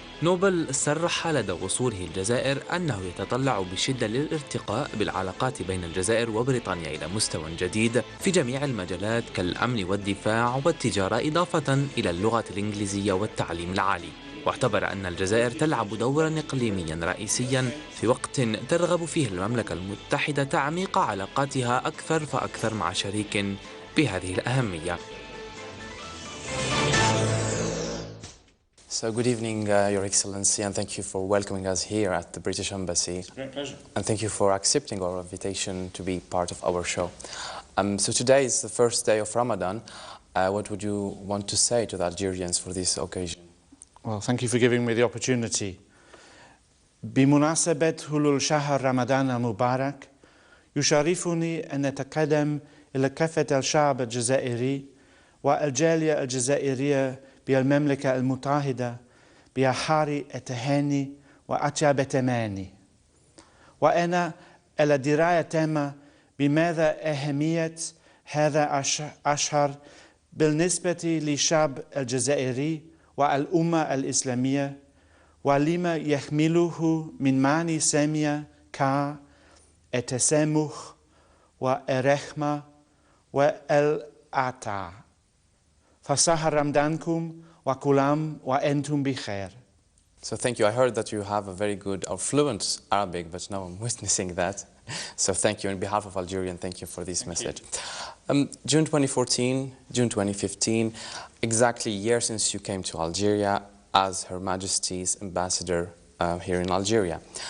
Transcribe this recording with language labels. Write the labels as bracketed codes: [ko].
[ar] نوبل صرح لدى وصوله الجزائر أنه يتطلع بشدة للارتقاء بالعلاقات بين الجزائر وبريطانيا إلى مستوى جديد في جميع المجالات كالأمن والدفاع والتجارة، إضافة إلى اللغة الإنجليزية والتعليم العالي. واعتبر أن الجزائر تلعب دورا إقليميا رئيسيا في وقت ترغب فيه المملكة المتحدة تعميق علاقاتها أكثر فأكثر مع شريك بهذه الأهمية. [en] So good evening, Your Excellency, and thank you for welcoming us here at the British Embassy. It's a great pleasure. And thank you for accepting our invitation to be part of our show. So today is the first day of Ramadan. What would you want to say to the Algerians for this occasion? Well, thank you for giving me the opportunity. [ar] بمناسبة حلول شهر رمضان المبارك يشرفني أن أتقدم إلى كافة الشعب الجزائري والجالية الجزائرية بالمملكة المتحدة بأحر التهاني وأطيب التماني، وأنا على دراية تامة بماذا أهمية هذا الشهر بالنسبة للشعب الجزائري والأمة الإسلامية، ولما يحمله من معاني سامية كالتسامح والرحمة والعطاء. فشهر رمضانكم وكل عام وأنتم بخير. [en] So thank you. I heard that you have a very good or fluent Arabic, but now I'm witnessing that. So thank you. On behalf of Algeria, thank you for this message. June 2014, June 2015, exactly a year since you came to Algeria as Her Majesty's ambassador here in Algeria.